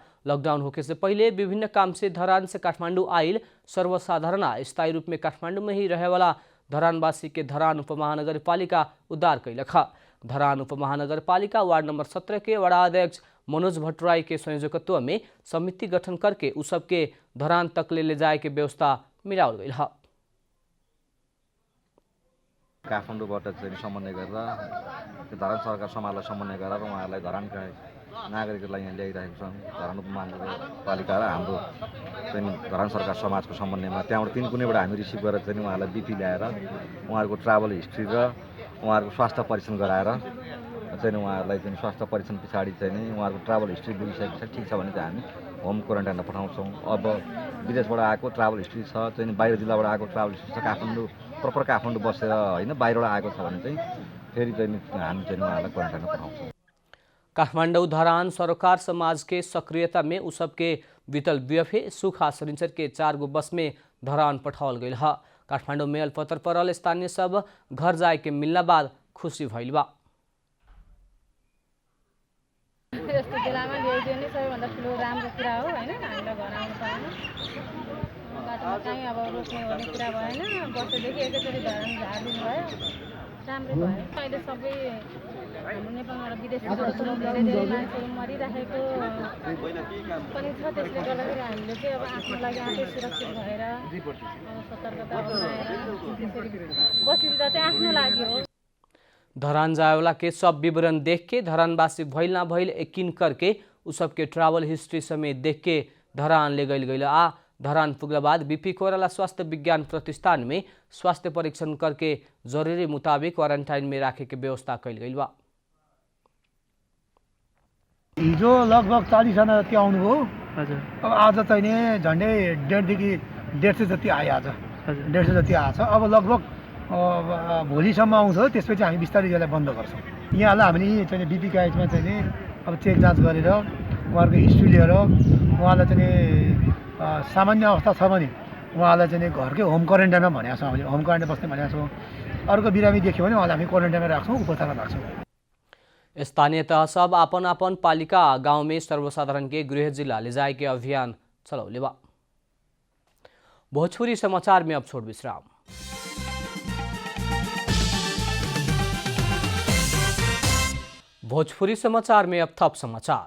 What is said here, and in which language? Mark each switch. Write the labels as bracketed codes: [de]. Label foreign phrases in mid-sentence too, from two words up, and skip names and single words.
[bho] लॉकडाउन होके से पहले विभिन्न काम से धरान से काठमांडू आइल सर्वसाधारण स्थायी रूप में काठमांडू में ही रहे वाला धरानवासी के धरान उपमहानगरपालिका उद्धार कैलक। धरान उपमहानगरपालिका वार्ड नंबर 17 के वड़ा अध्यक्ष मनोज भट्टराई के संयोजकत्व में समिति गठन करके उ सबके धरान तक ले जाए के व्यवस्था मिलावल गइल ह। [ne] काठमाडौँबाट चाहिँ समन्वय गरेर धरान सरकार समाजलाई समन्वय गरेर उहाँहरूलाई धरानका नागरिकहरूलाई यहाँ ल्याइरहेको छौँ। धरान उपमहानगरपालिका र हाम्रो चाहिँ धरान सरकार समाजको समन्वयमा त्यहाँबाट 3 कुनैबाट हामी रिसिभ गरेर चाहिँ उहाँहरूलाई बिपी ल्याएर उहाँहरूको [en] travel history [ne] र उहाँहरूको स्वास्थ्य परीक्षण गराएर चाहिँ उहाँहरूलाई चाहिँ स्वास्थ्य परीक्षण पछाडि चाहिँ उहाँहरूको [en] travel history [ne] बुझिसकेपछि ठिक छ भने चाहिँ हामी [en] home quarantineमा [ne] पठाउँछौँ। अब विदेशबाट आएको [en] travel history [ne] छ चाहिँ बाहिर जिल्लाबाट आएको [en] travel history [ne] छ काठमाडौँ प्रपर काठमाडौँ बसेर होइन बाहिरबाट आएको छ भने चाहिँ फेरि चाहिँ हामी चाहिँ उहाँहरूलाई क्वारेन्टाइनमा पठाउँछौँ। [bho] काठमांडू धरान सरोकार समाज के सक्रियता में उ सबके बीतल बीएफए सुखा शनिचर के 4 गो बस में धरान पठावल गइल ह। काठमांडू में अल्पतर परल स्थानीय सब घर जाए के मिलना बाद खुशी भइल बा। [ne] यस्तो बेलामा ल्याइदियो नि सबैभन्दा ठुलो राम्रो कुरा हो हैन। हामीलाई घर आउनु पाएन, बाटोमा कहीँ अब रोक्ने भन्ने कुरा भएन। वर्षदेखि एकैचोटि धरान झारिदिनु भयो, राम्रै भयो। अहिले सबै हाम्रो नेपालबाट विदेशबाट धेरै मान्छेहरू मरिरहेको पनि छ। त्यसले गर्दाखेरि हामीले चाहिँ अब आफ्नो लागि आफै सुरक्षित भएर सतर्कता अपनाएर बसिदिँदा चाहिँ आफ्नो लागि हो। [bho] धरान जायवाला के सब विवरण देख के धरानवासी भइल ना भइल यकीन करके उ सबके [en] travel history [bho] समेत देख के धरान ले गइल आ धरान पुगला बाद बीपी कोइराला स्वास्थ्य विज्ञान प्रतिष्ठान में स्वास्थ्य परीक्षण करके जरूरी मुताबिक क्वारंटाइन में राखे के व्यवस्था कैल गई बा। [ne] हिजो लगभग 40 जना जति आउनुभयो। हजुर अब आज चाहिँ नि झन्डै 150 जति आयो। आज 150 जति आएछ। अब लगभग भोलिसम्म आउँछ। त्यसपछि हामी बिस्तारै यसलाई बन्द गर्छौँ। यहाँलाई हामीले चाहिँ बीपी काइजमा चाहिँ नि अब चेक जाँच गरेर उहाँहरूको हिस्ट्री लिएर उहाँलाई चाहिँ नि सामान्य अवस्था छ भने उहाँलाई चाहिँ घरकै [en] home quarantineमा [ne] भनेको छौँ। हामीले [en] home quarantine [ne] बस्ने भनेको छौँ। अर्को बिरामी देख्यो भने उहाँलाई हामी क्वारेन्टाइनमा राख्छौँ, उपचारमा राख्छौँ। [bho] स्थानीय तह सब आपन आपन पालिका गांव में सर्वसाधारण के गृह जिला ले जाए के अभियान चलौले बा। भोजपुरी समाचार में अब छोड़ विश्राम। भोजपुरी समाचार में अब थप समाचार।